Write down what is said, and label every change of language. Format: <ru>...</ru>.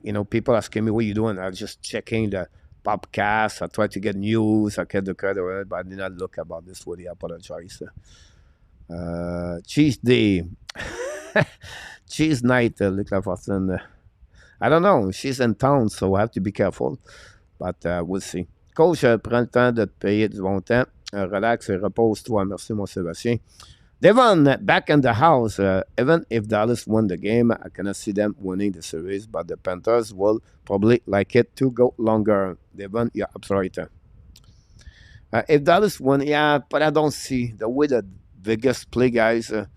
<en>People asking me, what you doing? I'm just checking the podcast. I try to get news. I get the credit, but I did not look about this. Woody, I apologize. Cheese day, cheese night. Look like Austin. I don't know. She's in town, so I have to be careful. But we'll see.</en> <fr>Coach, prends le temps de te payer du bon temps. Relax et repose-toi. Merci, mon Sébastien.</fr> <en>Devon, back in the house. Even if Dallas won the game, I cannot see them winning the series, but the Panthers will probably like it to go longer. Devon, yeah, absolutely. If Dallas won, yeah, but I don't see the way the Vegas play, guys.</en>